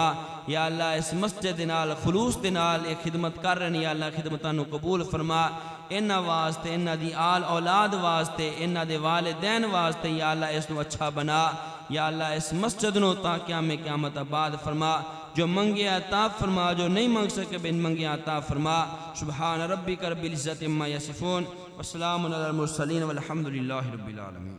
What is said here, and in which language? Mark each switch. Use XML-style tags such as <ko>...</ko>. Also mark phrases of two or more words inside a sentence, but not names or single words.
<pa>یا اللہ اس مسجد دے نال خلوص دے نال یہ خدمت کر رہے ہیں، یا اللہ خدمتاں نوں قبول فرما. انہاں واسطے انہاں دی آل اولاد واسطے انہاں دے والدین واسطے یا اللہ اس نوں اچھا بنا. یا اللہ اس مسجد نوں تا قیامت آباد فرما. جو منگے عطا فرما، جو نہیں منگ سکے بن منگے عطا فرما.</pa> <ar>سبحان ربك رب العزة عما يصفون وسلام على المرسلين والحمد لله رب العالمين.</ar>